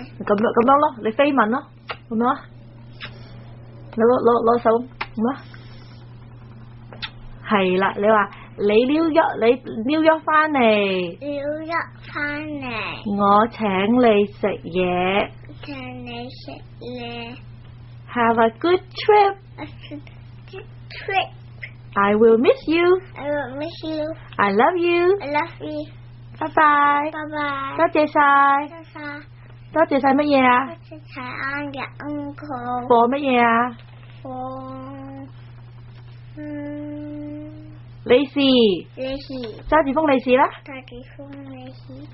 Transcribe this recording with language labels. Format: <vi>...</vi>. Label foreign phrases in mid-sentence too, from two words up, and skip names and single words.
<yue>咁樣咯，你飛吻咯，咁樣啊，攞手咁啊，係啦，你話你紐約翻嚟，紐約翻嚟，我請你食嘢。請你食嘢。</yue> <en>Have a good trip. A good trip. I will miss you. I will miss you. I love you. I love you.</en> <yue>拜拜。拜拜。多謝晒。多謝。多謝晒乜嘢啊？多謝晒啱嘅 uncle。貨乜嘢啊？利是。利是。揸住封利是啦。揸住封利是。</yue>